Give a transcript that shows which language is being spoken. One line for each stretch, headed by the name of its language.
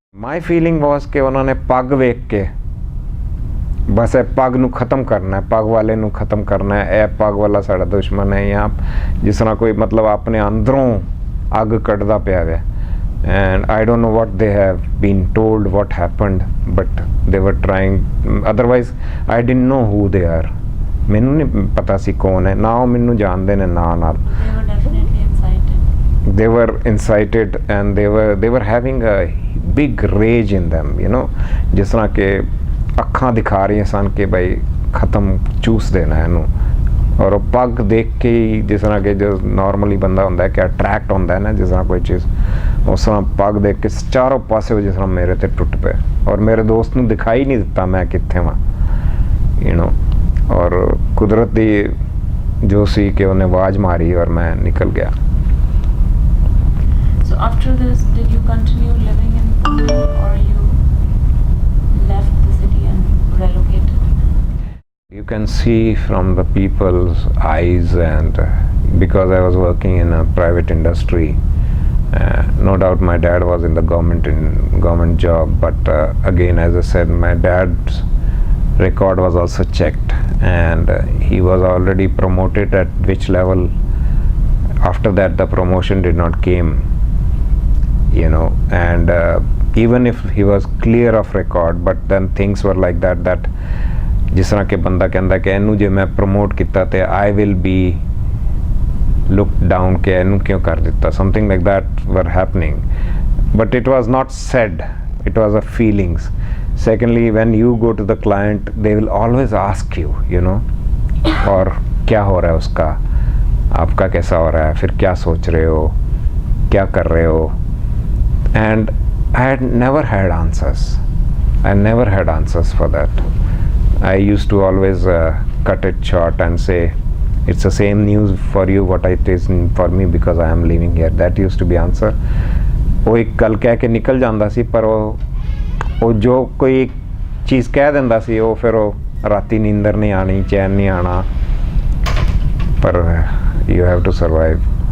English: my feeling was
Punjabi: ਕਿ ਉਹਨਾਂ ਨੇ ਪੱਗ ਵੇਖ ਕੇ ਬਸ ਇਹ ਪੱਗ ਨੂੰ ਖ਼ਤਮ ਕਰਨਾ ਹੈ, ਪੱਗ ਵਾਲੇ ਨੂੰ ਖ਼ਤਮ ਕਰਨਾ ਹੈ, ਇਹ ਪੱਗ ਵਾਲਾ ਸਾਡਾ ਦੁਸ਼ਮਣ ਹੈ, ਜਾਂ ਜਿਸ ਤਰ੍ਹਾਂ ਕੋਈ ਮਤਲਬ ਆਪਣੇ ਅੰਦਰੋਂ ਅੱਗ ਕੱਢਦਾ ਪਿਆ ਹੈ।
English: And I don't know what they have been told, what happened, but they were trying. Otherwise, I didn't know who they are.
Punjabi: ਮੈਨੂੰ ਨਹੀਂ ਪਤਾ ਸੀ ਕੌਣ ਹੈ, ਨਾ ਉਹ ਮੈਨੂੰ ਜਾਣਦੇ ਨੇ ਨਾ ਨਾਲ।
English: They were definitely incited. They were incited and they were having a big rage in them, you know,
Punjabi: ਜਿਸ ਤਰ੍ਹਾਂ ਕਿ ਅੱਖਾਂ ਦਿਖਾ ਰਹੀਆਂ ਸਨ ਕਿ ਬਈ ਖਤਮ ਚੂਸ ਦੇਣਾ ਇਹਨੂੰ। ਔਰ ਉਹ ਪੱਗ ਦੇਖ ਕੇ ਹੀ ਜਿਸ ਤਰ੍ਹਾਂ ਕਿ ਜੋ ਨਾਰਮਲੀ ਬੰਦਾ ਹੁੰਦਾ ਹੈ ਕਿ ਅਟਰੈਕਟ ਹੁੰਦਾ ਹੈ ਨਾ ਜਿਸ ਤਰ੍ਹਾਂ ਕੋਈ ਚੀਜ਼, ਉਸ ਤਰ੍ਹਾਂ ਪੱਗ ਦੇਖ ਕੇ ਚਾਰੋਂ ਪਾਸੇ ਜਿਸ ਤਰ੍ਹਾਂ ਮੇਰੇ ਤੇ ਟੁੱਟ ਪਏ, ਔਰ ਮੇਰੇ ਦੋਸਤ ਨੂੰ ਦਿਖਾਈ ਨਹੀਂ ਦਿੱਤਾ ਮੈਂ ਕਿੱਥੇ ਵਾਂ, ਯੂ ਨੋ। ਔਰ ਕੁਦਰਤ ਦੀ ਜੋ ਸੀ ਕਿ ਉਹਨੇ ਆਵਾਜ਼ ਮਾਰੀ ਔਰ ਮੈਂ ਨਿਕਲ ਗਿਆ।
English: So after this, did you continue living in Pune or you left the city and relocated? You can see from the people's eyes, and because I was working in a private industry, no doubt my dad was in the government job, but again, as I said, my dad's record was also checked, and he was already promoted at which level. After that, the promotion did not came, you know, and even if he was clear of record, but then things were like that
Punjabi: ਜਿਸ ਤਰ੍ਹਾਂ ਕਿ ਬੰਦਾ ਕਹਿੰਦਾ ਕਿ ਇਹਨੂੰ ਜੇ ਮੈਂ promote ਕੀਤਾ ਤੇ
English: I will be look down
Punjabi: ਕਿ ਇਹਨੂੰ ਕਿਉਂ ਕਰ ਦਿੱਤਾ,
English: Something like that were happening, but it was not sad, it was a feelings. Secondly when you go to the client they will always ask you know
Hindi: और क्या हो रहा है उसका, आपका कैसा हो रहा है, फिर क्या सोच रहे हो, क्या कर रहे हो,
English: and I had never had answers. I never had answers for that. I used to always cut it short and say it's the same news for you what it is for me because I am living here. That used to be answer.
Punjabi: ਉਹ ਇੱਕ ਗੱਲ ਕਹਿ ਕੇ ਨਿਕਲ ਜਾਂਦਾ ਸੀ, ਪਰ ਉਹ ਜੋ ਕੋਈ ਚੀਜ਼ ਕਹਿ ਦਿੰਦਾ ਸੀ ਉਹ ਫਿਰ ਉਹ ਰਾਤੀ ਨੀਂਦਰ ਨਹੀਂ ਆਣੀ, ਚੈਨ ਨਹੀਂ ਆਣਾ, ਪਰ
English: you have to survive.